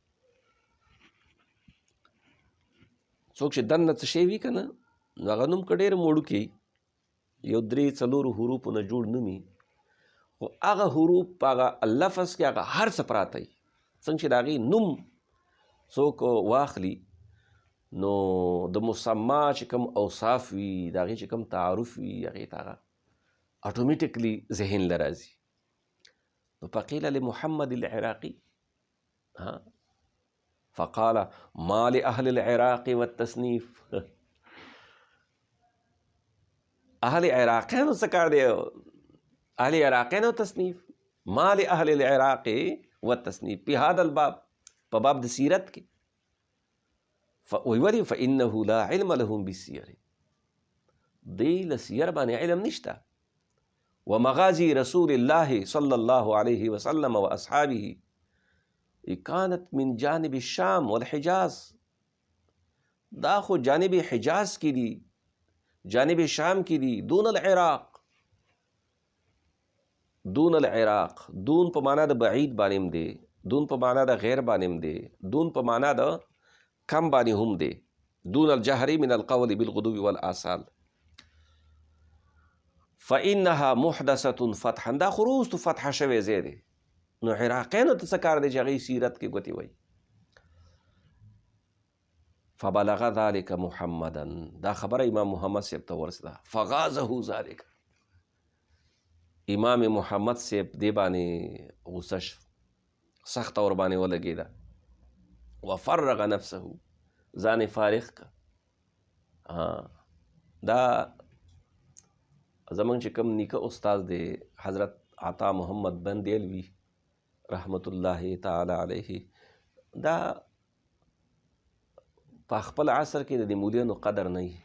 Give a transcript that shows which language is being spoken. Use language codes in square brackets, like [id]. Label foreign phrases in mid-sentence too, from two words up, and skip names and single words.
[ps] څوک چې دننه څه شی وي که نه نو هغه نوم که ډېر موړوکی یو 3-4 حروفو نه جوړ نوم وي، خو هغه حروف په هغه لفظ کې هغه هر څه پراته وي. څنګه چې د هغې نوم څوک واخلي نو د مسما چې کوم اوصاف وي، د هغې چې کوم تعارف وي، هغې ته هغه اټومیټکلی ذهن له راځي. [ar] نو فقیل لمحمد العراقي فقال ما لأهل العراق والتصنيف. [ps] اهل عراقیانو څه کار دی؟ اهل عراقیانو تصنیف [ar] ما لاهل العراق والتصنیف [ps] په [ar] هذا الباب، [ps] په باب د سیرت کې. [ar] وی فانه لا علم لهم بالسیر، [ps] دی له سیر باندې علم نشته. [ar] ومغازي رسول الله صلی الله علیه وسلم واصحابه كانت من جانب الشام والحجاز، [ps] دا خو جانب حجاز کی دی، جانب شام کی دی، [ar] دون العراق. دون العراق، [ps] دون په معنا د بعید باندې دی، دون په معنا د غیر باندې دی، دون په معنا د کم باندې هم دی. [ar] دون الجهر من القول بالغدو والآصال. فإنها محدثة فتحا، [ps] دا خروز تو فتح شوی ځای دی. نو عراقیانو ته څه کار دی چې هغوی سیرت کې ګوتې وایي. [ar] فبلغ ذلك محمدا، [ps] دا خبره امام محمد صاحب ته ورسېده. [ar] فغازه ذلك، [ps] امام محمد صاحب دې باندې غوسه شو، سخته ور باندې ولګېده. [ar] وفرغ نفسه، [ps] ځان یې فارغ که. دا زمونږ چې کوم نیکه استاد دی حضرت عطا محمد بندیلوي رحمت الله تعالی علیه، دا په خپل عصر کې د دې مولیانو قدر نه وي.